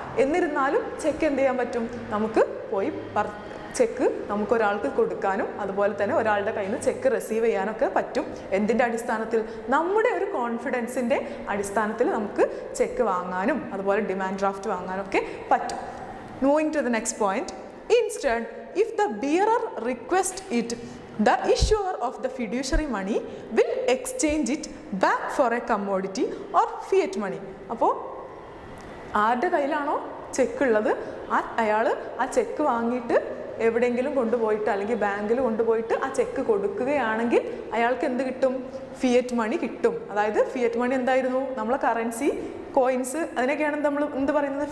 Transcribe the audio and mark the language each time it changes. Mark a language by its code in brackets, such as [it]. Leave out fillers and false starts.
[ml] എന്നിരുന്നാലും ചെക്ക് എന്ത് ചെയ്യാൻ പറ്റും? നമുക്ക് പോയി ചെക്ക് നമുക്കൊരാൾക്ക് കൊടുക്കാനും അതുപോലെ തന്നെ ഒരാളുടെ കയ്യിൽ നിന്ന് ചെക്ക് റിസീവ് ചെയ്യാനൊക്കെ പറ്റും. എന്തിൻ്റെ അടിസ്ഥാനത്തിൽ? നമ്മുടെ ഒരു കോൺഫിഡൻസിൻ്റെ അടിസ്ഥാനത്തിൽ നമുക്ക് ചെക്ക് വാങ്ങാനും അതുപോലെ ഡിമാൻഡ് ഡ്രാഫ്റ്റ് വാങ്ങാനും ഒക്കെ പറ്റും. [en] Moving to the next point, instead if the bearer requests it, the issuer of the fiduciary money will exchange it back for a commodity or fiat money. [ml] അപ്പോൾ ആരുടെ കയ്യിലാണോ ചെക്ക് ഉള്ളത് അയാൾ ആ ചെക്ക് വാങ്ങിയിട്ട് എവിടെയെങ്കിലും കൊണ്ടുപോയിട്ട് അല്ലെങ്കിൽ ബാങ്കിൽ കൊണ്ടുപോയിട്ട് ആ ചെക്ക് കൊടുക്കുകയാണെങ്കിൽ അയാൾക്ക് എന്ത് കിട്ടും? ഫിയറ്റ് മണി കിട്ടും. അതായത് ഫിയറ്റ് മണി എന്തായിരുന്നു? നമ്മളെ കറൻസി, കോയിൻസ്, അതിനൊക്കെയാണ് നമ്മൾ എന്ത് പറയുന്നത്?